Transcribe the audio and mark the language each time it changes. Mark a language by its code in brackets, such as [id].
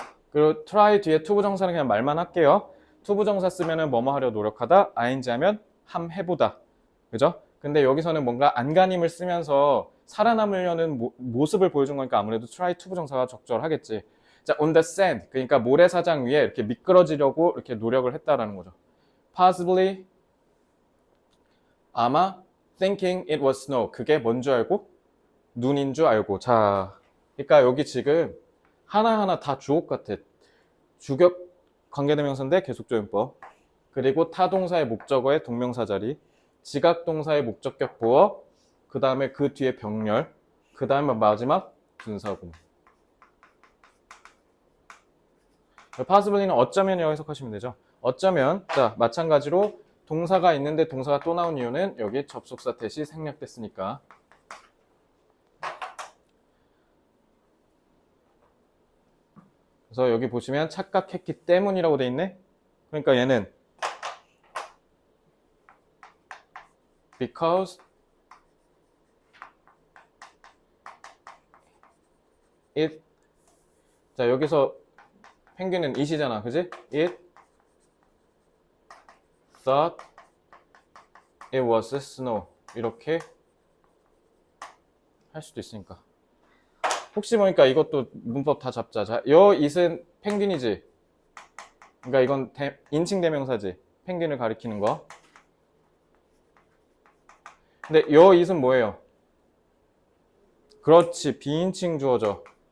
[ko] 그리고 try 뒤에 투부정사는 그냥 말만 할게요. 투부정사 쓰면은 뭐뭐 하려 노력하다, ing 하면 함 해보다. 그죠? 근데 여기서는 뭔가 안간힘을 쓰면서 살아남으려는 모습을 보여준 거니까 아무래도 try 투부정사가 적절하겠지. [en] 자, on the sand. [ko] 그러니까 모래사장 위에 이렇게 미끄러지려고 이렇게 노력을 했다라는 거죠. [en] Possibly 아마 thinking it was snow. [ko] 그게 뭔 줄 알고? 눈인 줄 알고. 자, 그러니까 여기 지금 하나하나 다 주옥 같아. 주격 관계대명사인데 계속조연법. 그리고 타동사의 목적어의 동명사 자리. 지각동사의 목적격 보어. 그 다음에 그 뒤에 병렬. 그 다음에 마지막 분사구. possibly는 어쩌면이라고 해석하시면 되죠. 어쩌면, 자, 마찬가지로 동사가 있는데 동사가 또 나온 이유는 여기 접속사 대시 생략됐으니까. 그래서 여기 보시면 착각했기 때문이라고 돼 있네. 그러니까 얘는 [en] because it [ko] 자 여기서 펭귄은 it이잖아. 그지? [en] it thought it was snow [ko] 이렇게 할 수도 있으니까. 혹시 모르니까 이것도 문법 다 잡자. 자, 요 it은 펭귄이지. 그러니까 이건 인칭 대명사지. 펭귄을 가리키는 거. 근데 요 it은 뭐예요? 그렇지, 비인칭 주어져.